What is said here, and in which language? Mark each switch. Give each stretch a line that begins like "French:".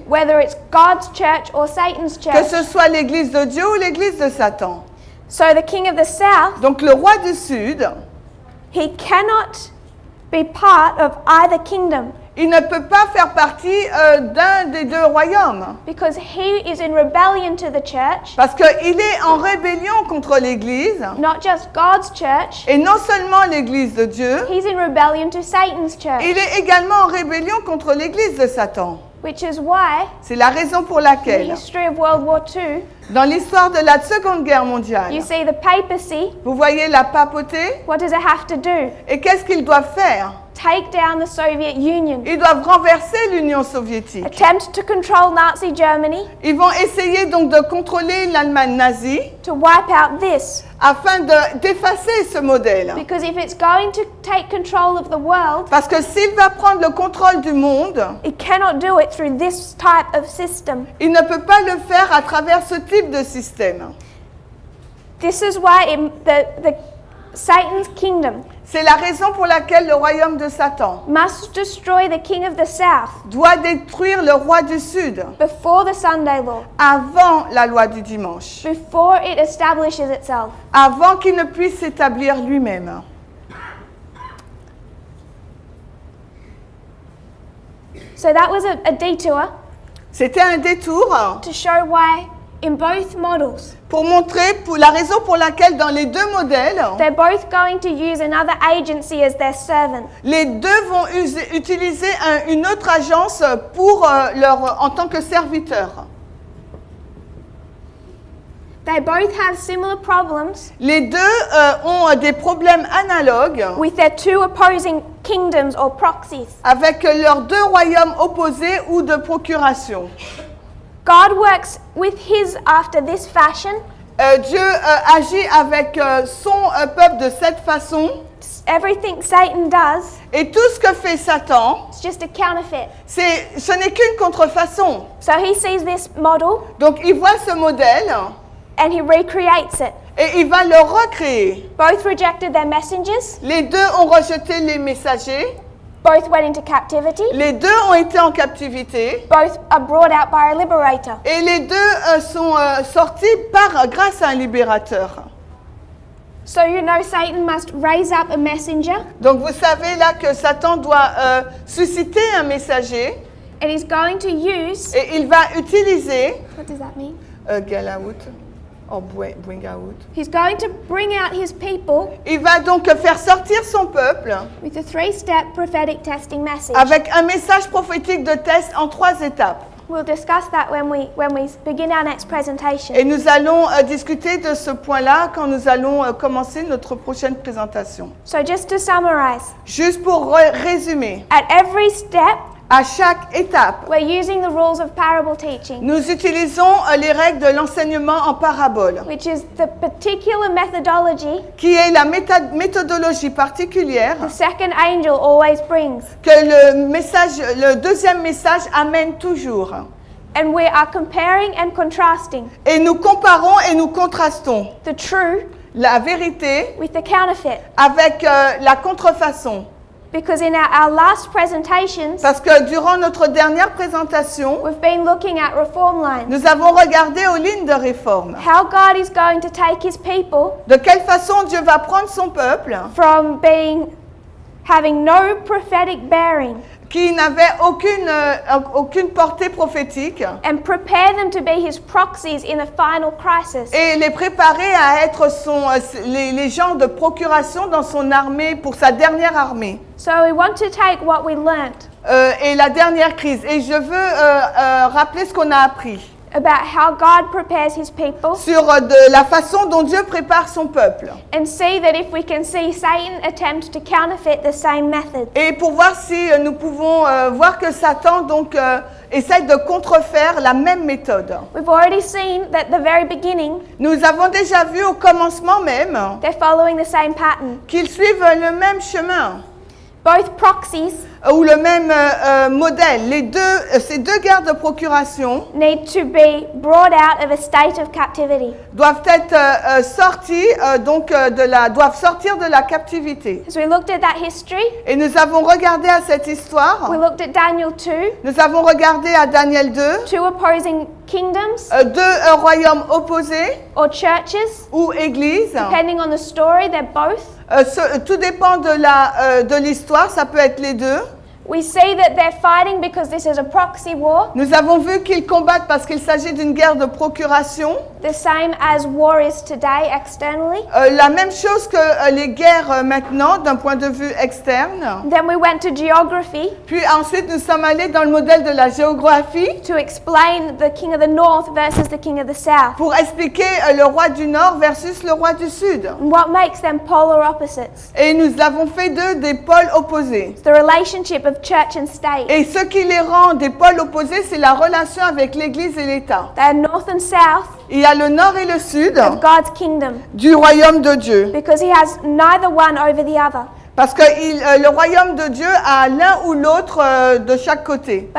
English: whether it's God's church or Satan's
French: que
English: church.
French: ce soit l'église de Dieu ou l'église de Satan.
English: So the king of the south,
French: Donc le roi du Sud,
English: he cannot be part of either kingdom
French: il ne peut pas faire partie d'un des deux royaumes.
English: because he is in rebellion to the church,
French: Parce qu'il est en rébellion contre l'église.
English: not just God's church,
French: Et non seulement l'église de Dieu,
English: he's in rebellion to Satan's church,
French: il est également en rébellion contre l'église de Satan.
English: which is why
French: C'est la raison pour
English: in the
French: laquelle,
English: history of World War II,
French: dans l'histoire de la Seconde Guerre
English: you
French: mondiale,
English: see the papacy,
French: vous voyez la papauté,
English: what does it have to do?
French: et qu'est-ce qu'ils doivent faire?
English: Take down the Soviet Union,
French: Ils doivent renverser l'Union soviétique.
English: attempt to control Nazi Germany,
French: Ils vont essayer donc de contrôler l'Allemagne nazie
English: to wipe out this.
French: afin d'effacer ce modèle.
English: Because if it's going to take control of the world,
French: Parce que s'il va prendre le contrôle du monde,
English: it cannot do it through this type of system.
French: il ne peut pas le faire à travers ce type de système.
English: This is why the Satan's kingdom
French: C'est la raison pour laquelle le royaume de Satan
English: must destroy the king of the south
French: doit détruire le roi du Sud
English: before the Sunday law,
French: avant la loi du dimanche,
English: before it establishes itself.
French: avant qu'il ne puisse s'établir lui-même.
English: So that was a detour
French: C'était un détour
English: to show why in both models
French: pour montrer la raison pour laquelle dans les deux modèles,
English: they're both going to use another agency as their servant.
French: les deux vont utiliser une autre agence en tant que serviteurs.
English: They both have similar problems
French: Les deux ont des problèmes analogues
English: with their two opposing kingdoms or proxies.
French: avec leurs deux royaumes opposés ou de procuration.
English: God works with his after this fashion.
French: Dieu agit avec son peuple de cette façon.
English: Everything Satan does
French: Et tout ce que fait Satan,
English: is just a counterfeit.
French: ce n'est qu'une contrefaçon.
English: So he sees this model
French: Donc il voit ce modèle
English: and he recreates it.
French: et il va le recréer.
English: Both rejected their messengers.
French: Les deux ont rejeté les messagers.
English: Both went into captivity.
French: Les deux ont été en captivité.
English: Both are brought out by a liberator.
French: Et les deux sont sortis grâce à un libérateur.
English: So you know Satan must raise up a messenger
French: Donc vous savez là que Satan doit susciter un messager
English: and he's going to use,
French: et il va utiliser
English: what does that mean? get out or bring out. He's going to bring out his people
French: Il va donc faire sortir son peuple
English: with a 3-step prophetic testing message.
French: avec un message prophétique de Tess en 3 étapes.
English: We'll discuss that when we begin our next presentation.
French: Et nous allons discuter de ce point-là quand nous allons commencer notre prochaine présentation.
English: So just to summarize,
French: Juste pour résumer,
English: at every step,
French: à chaque étape,
English: we're using the rules of parable teaching,
French: nous utilisons les règles de l'enseignement en parabole,
English: which is the particular methodology
French: qui est la méthodologie particulière
English: the second angel always brings.
French: que le deuxième message amène toujours.
English: And we are comparing and contrasting
French: Et nous comparons et nous contrastons
English: the true
French: la vérité
English: with the counterfeit.
French: avec la contrefaçon.
English: Because in our last presentations,
French: Parce que durant notre dernière présentation,
English: we've been looking at reform lines.
French: nous avons regardé aux lignes de réforme.
English: How God is going to take his people
French: De quelle façon Dieu va prendre son peuple
English: from having no prophetic bearing
French: qui n'avait aucune portée prophétique
English: and prepare them to be his proxies in the final crisis.
French: et les préparer à être les gens de procuration dans son armée, pour sa dernière armée.
English: So we want to take what we learnt
French: Et la dernière crise. Et je veux rappeler ce qu'on a appris
English: about how God prepares his people
French: sur de la façon dont Dieu prépare son peuple.
English: and see that if we can see Satan attempt to counterfeit the same method.
French: Et pour voir si nous pouvons voir que Satan donc essaie de contrefaire la même méthode.
English: We've already seen that the very beginning,
French: Nous avons déjà vu au commencement même
English: they're following the same pattern.
French: qu'ils suivent le même chemin
English: Both proxies
French: ou le même modèle. Ces deux guerres de procuration
English: need to be brought out of a state of captivity.
French: doivent être sortis doivent sortir de la captivité.
English: As we looked at that history,
French: Et nous avons regardé à cette histoire.
English: we looked at Daniel 2,
French: Nous avons regardé à Daniel 2,
English: two opposing kingdoms
French: deux royaumes opposés
English: or churches.
French: ou églises.
English: Depending on the story, they're both.
French: Tout dépend de l'histoire, ça peut être les deux.
English: We see that they're fighting because this is a proxy war,
French: Nous avons vu qu'ils combattent parce qu'il s'agit d'une guerre de procuration.
English: the same as war is today externally.
French: La même chose que les guerres maintenant d'un point de vue externe.
English: Then we went to geography
French: Puis ensuite nous sommes allés dans le modèle de la géographie
English: to explain the king of the north versus the king of the south.
French: pour expliquer le roi du Nord versus le roi du Sud.
English: And what makes them polar opposites?
French: Et nous avons fait d'eux des pôles opposés.
English: It's the relationship of church and state.
French: Et ce qui les rend des pôles opposés, c'est la relation avec l'Église et l'État.
English: They're north and south
French: Il y a le Nord et le Sud
English: of God's kingdom
French: du royaume de Dieu.
English: because he has neither one over the other,
French: Parce que le royaume de Dieu a l'un ou l'autre de chaque côté.